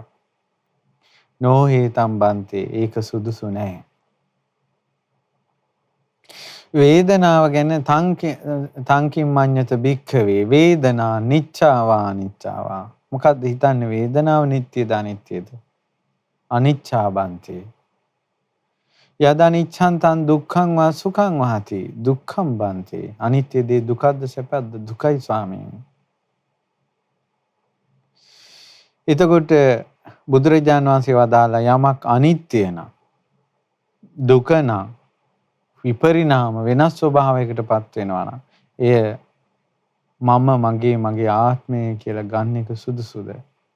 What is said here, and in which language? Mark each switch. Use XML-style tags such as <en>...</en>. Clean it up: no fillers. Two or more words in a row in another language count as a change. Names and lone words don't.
<pi>නොහේතම් බන්තේ,</pi> <si>ඒක සුදුසු නැහැ. වේදනාව ගැන</si> <pi>තංකින් මඤ්ඤත භික්ඛවේ වේදනා නිච්ඡාවා අනිච්චාවා.</pi> <si>මොකද්ද හිතන්නේ? වේදනාව නිට්ටයද අනිත්‍යද?</si> <pi>අනිච්චා බන්තේ. යද අනිච්ඡං තං දුක්ඛං වා සුඛං වහති දුක්ඛං බන්තේ.</pi> <si>අනිත්‍ය දේ දුකද්ද සැපද්ද? දුකයි ස්වාමීනි. එතකොට බුදුරජාණන් වහන්සේ වදාලා යමක් අනිත්‍ය නම් දුක නම් විපරිණාම වෙනස් ස්වභාවයකට පත් වෙනවා නම් එය මගේ ආත්මය කියලා ගන්න එක සුදුසුද?</si>